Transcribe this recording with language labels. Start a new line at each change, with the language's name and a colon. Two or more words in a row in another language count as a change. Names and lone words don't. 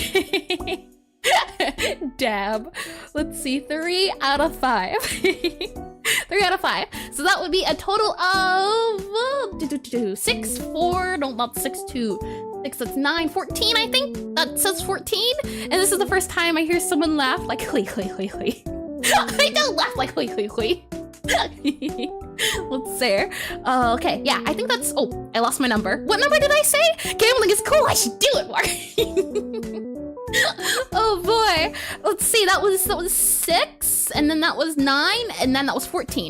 English: Dab. Let's see, 3 out of 5. 3 out of 5. So that would be a total of 6, 4, no, not 6, 2, 6, that's 9, 14, I think. That says 14. And this is the first time I hear someone laugh like, hui, hui, hui, hui. I don't laugh like hui, hui, hui. Let's see. Okay, yeah, I think that's, oh, I lost my number. What number did I say? Gambling is cool, I should do it more. Oh boy, let's see, that was 6, and then that was 9, and then that was 14.